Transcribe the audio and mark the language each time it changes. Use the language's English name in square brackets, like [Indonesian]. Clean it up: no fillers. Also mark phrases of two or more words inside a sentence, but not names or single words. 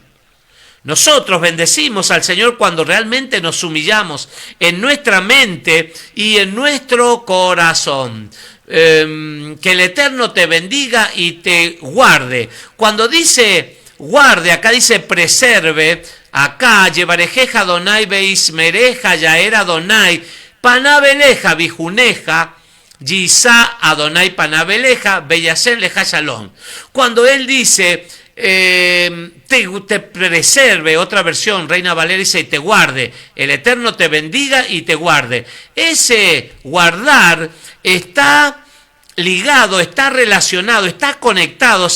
[Spanish] Nosotros bendecimos al Señor cuando realmente nos humillamos en nuestra mente y en nuestro corazón. Que el Eterno te bendiga y te guarde. Cuando dice guarde, acá dice preserve, acá [Hebrew] יברכך יהוה וישמרך יאר יהוה פניו אליך ויחנך ישא יהוה פניו אליך וישם לך שלום. [Spanish] Cuando él dice te preserve, otra versión, Reina Valera dice te guarde, el Eterno te bendiga y te guarde. Ese guardar está ligado, está relacionado, está conectado.